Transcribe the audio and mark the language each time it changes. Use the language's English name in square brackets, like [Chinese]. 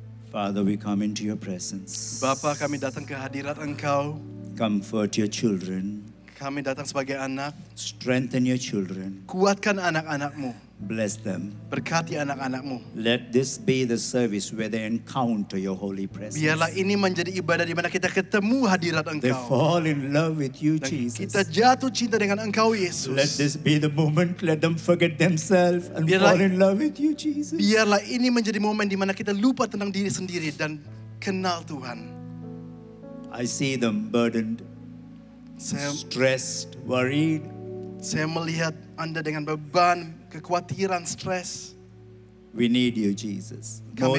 [English] Father, we come into your presence. [Indonesian] Bapa, kami datang ke hadirat Engkau. [English] Comfort your children. [Indonesian] Kami datang sebagai anak. [English] Strengthen your children. [Indonesian] Kuatkan anak-anak-Mu. [English] Bless them. [Indonesian] Berkati anak-anak-Mu. [English] Let this be the service where they encounter your holy presence. [Indonesian] Biarlah ini menjadi ibadah di mana kita ketemu hadirat [English] They [Indonesian] Engkau. [English] fall in love with you, [Indonesian] Dan [English] Jesus. [Indonesian] kita jatuh cinta dengan Engkau, Yesus. [English] Let this be the moment. Let them forget themselves and [Indonesian] Biarlah- [English] fall in love with you, Jesus. [Indonesian] Biarlah ini menjadi momen di mana kita lupa tentang diri sendiri dan kenal Tuhan. [English] I see them burdened, [Indonesian] Saya, [English] stressed, worried. [Indonesian] saya melihat Anda dengan beban, kekhawatiran, stres. [English] We need you, Jesus, more